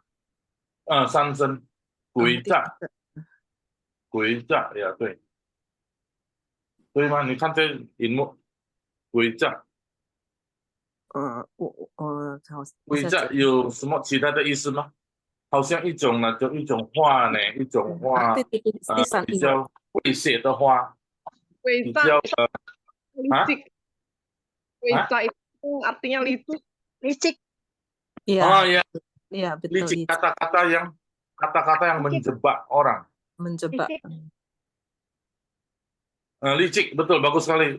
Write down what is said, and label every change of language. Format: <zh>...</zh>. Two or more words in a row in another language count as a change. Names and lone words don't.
<zh>三声，鬼诈，鬼诈呀，对，对吗？你看这荧幕，鬼诈。鬼诈有什么其他的意思吗？好像一种呢，就一种话呢，一种话，比较会写的话，比较</zh> <id>Licik itu artinya licik. Ya, licik kata-kata yang menjebak orang. Menjebak. Licik, betul, bagus sekali.</id>